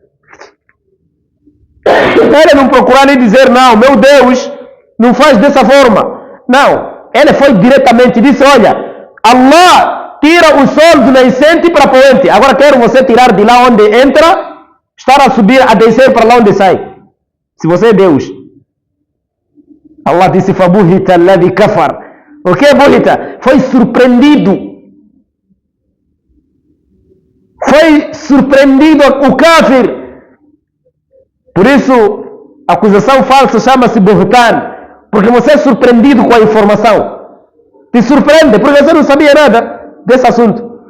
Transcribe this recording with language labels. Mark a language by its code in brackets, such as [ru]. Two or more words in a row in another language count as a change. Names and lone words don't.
[pt] Ele não procurou lhe dizer: não, meu Deus, não faz dessa forma. Não, ele foi diretamente, disse: olha, Allah tira o sol do nascente para poente. Agora quero você tirar de lá onde entra, estar a subir, a descer para lá onde sai. Se você é Deus. Allah disse: [ar] فبهت الذي كفر. [pt] O que é buhita? Foi surpreendido. Foi surpreendido o kafir. Por isso, a acusação falsa chama-se buhtan. Porque você é surpreendido com a informação. Te surpreende, porque você não sabia nada desse assunto.